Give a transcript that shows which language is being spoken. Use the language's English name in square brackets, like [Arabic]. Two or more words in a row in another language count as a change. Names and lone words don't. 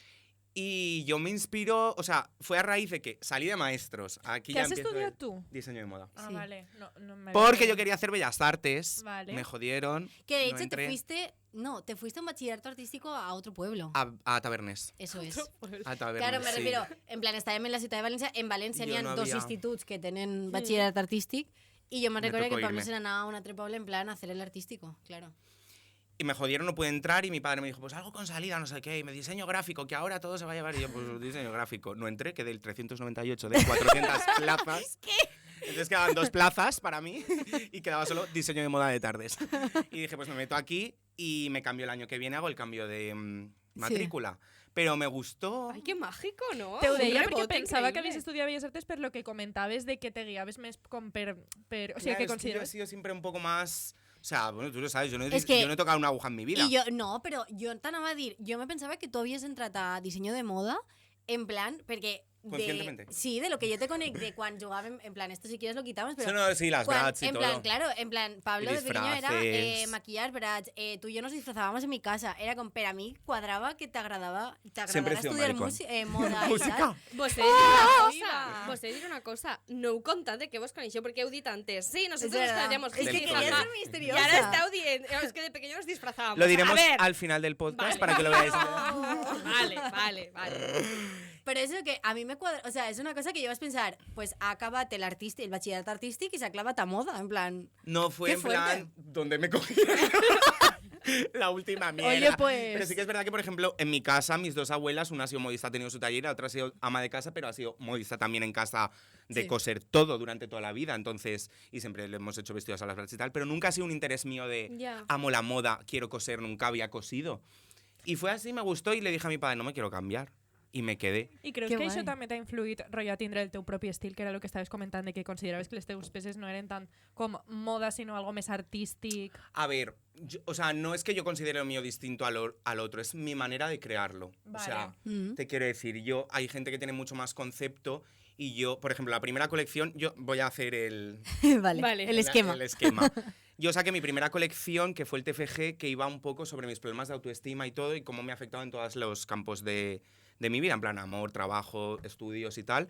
[Spanish] Y yo me inspiro, o sea, fue a raíz de que salí de Maestros. Aquí ¿Qué ya has empiezo estudiado el tú? diseño de moda. Ah, Sí. vale. No me Porque yo quería hacer Bellas Artes, Vale. me jodieron, Que de no hecho te entré fuiste, te fuiste a un bachillerato artístico a otro pueblo. a Tabernés. Eso es. A Tabernés, Claro, me sí. refiero, en plan, [Catalan] estàvem en la ciutat de València, en València I n'hi jo ha no dos havia- instituts que tenen batxillerat artístic i jo me'n [Spanish] Me [Catalan] recordo [Spanish] tocó [Catalan] que per mi [Spanish] irme. [Catalan] se n'anava a un altre poble [Spanish] en plan a hacer el artístico, claro. Y me jodieron, no pude entrar y mi padre me dijo, pues algo con salida, no sé qué, y me diseño gráfico, que ahora todo se va a llevar. Y yo, pues diseño gráfico. No entré, quedé el 398 de 400 plazas. Entonces quedaban 2 plazas para mí y quedaba solo diseño de moda de tardes. Y dije, pues me meto aquí y me cambio el año que viene, hago el cambio de matrícula. Pero me gustó. Ay, qué mágico, ¿no? [Catalan] Te ho Un deia perquè rebote pensava que increïble. havies estudiat Belles Artes per lo que comentaves de que te guiaves més com per o sigui, [Spanish] Claro, [Catalan] que [Spanish] es que yo he [Catalan] consideres... [Spanish] sido siempre un poco más... O sea, bueno, tú lo sabes, yo no he, Es que- yo no he tocado una aguja en mi vida. Y yo, no, pero yo [Catalan] t'anava a dir, jo me pensava que tu havies entrat a disseny de moda en plan, perquè [Spanish] Conscientemente. Sí, de lo que yo te conecté cuando jugábamos, en plan, esto si quieres lo quitamos, pero... Eso no, sí, las brats y en todo. plan, claro, en plan, Pablo Y de pequeño era disfraces. maquillar brats, tú y yo nos disfrazábamos en mi casa, era con, pero a mí cuadraba que te agradaba Siempre he sido estudiar maricón. moda y Música. tal. [Catalan] Vos he dit una [Spanish] viva! [Catalan] cosa, vos he dit una cosa, no heu contat de què vos coneixeu, perquè heu dit antes, [Spanish] sí, nosotros Es nos verdad. conocíamos, Es que jiji, quería jaja, ser y misteriosa. [Catalan] ahora esteu dient, [Spanish] es que de pequeño nos disfrazábamos. Lo diremos A ver, al final del podcast Vale. para que lo veáis. vale. Pero eso que a mí me cuadra, o sea, es una cosa que yo vas a pensar, pues ha acabado el bachillerato artístico y se ha clavado a moda, en plan... No fue Qué en plan fuerte. donde me cogieron. La última mierda. Oye, pues. Pero sí que es verdad que, por ejemplo, en mi casa, mis dos abuelas, una ha sido modista, ha tenido su taller, la otra ha sido ama de casa, pero ha sido modista también en casa de Sí. coser todo durante toda la vida. Entonces, y siempre le hemos hecho vestidos a las brachas y tal, pero nunca ha sido un interés mío de Ya. amo la moda, quiero coser, nunca había cosido. Y fue así, me gustó y le dije a mi padre, no me quiero cambiar. Y me quedé. [Catalan] I creus [Spanish] Que [Catalan] que això [Spanish] guai. [Catalan] també t'ha influït rotllo a tindre el teu propi estil, que era el que estaves comentant, de que consideraves que les teus peces no eren tant com moda, sinó algo més artístic? [Spanish] A ver, o sea, no es que yo considere lo mío distinto al otro, es mi manera de crearlo. Vale. O sea, Mm. te quiero decir, hay gente que tiene mucho más concepto y yo, por ejemplo, la primera colección, yo voy a hacer el Vale, el esquema. el esquema. Yo saqué mi primera colección, que fue el TFG, que iba un poco sobre mis problemas de autoestima y todo, y cómo me ha afectado en todos los campos de mi vida, en plan amor, trabajo, estudios y tal.